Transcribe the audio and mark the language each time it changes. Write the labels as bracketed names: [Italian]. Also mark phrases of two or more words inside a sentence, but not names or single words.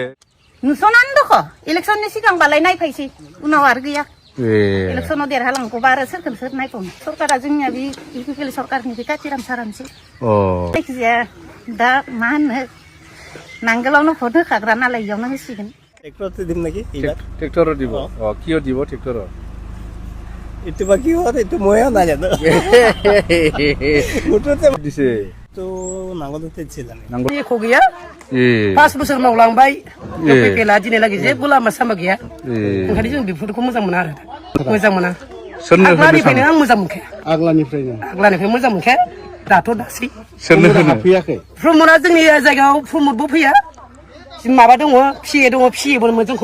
[Bodo] नुस'नानै दख' इलेक्सननि सिगांबालाय नायफायसै उनाव आरो गैया इलेक्सनाव देरहालांगौबा आरो सोरखौनो सोर नायबावनो सरकारा जोंनिया बे इउपिपिएल सरकारनि बे काथिराम सारानोसै जायखिजाया दा मा होनो नांगोलावनो भट होखाग्रा नालाय इयावनो होसिगोन [Assamese] ট্ৰেক্টৰতে দিম নেকি এইবাৰ ট্ৰেক্টৰত দিব কিয় দিব ট্ৰেক্টৰত এইটো বা কি হয় এইটো ময়ো নাজানো মুঠতে দিছে তো নাঙলতে দিছিল [Bodo] एख' गैया 5 बोसोर मावलांबाय इउपिपिएलआ दिनैलागै जेबो लामा सामा गैया ओंखायनो जों बेफोरखौ मोजां मोना आरो मोजां मोना आग्लानिफ्रायनो आं मोजां मोनखाया आग्लानिफ्राय मोजां मोनखाया दाथ' दासै सोरनो होफैयाखै प्रमदआ जोंनि जायगायाव प्रमदबो फैया माबा दङ फिए दङ फिएबो जोंखौ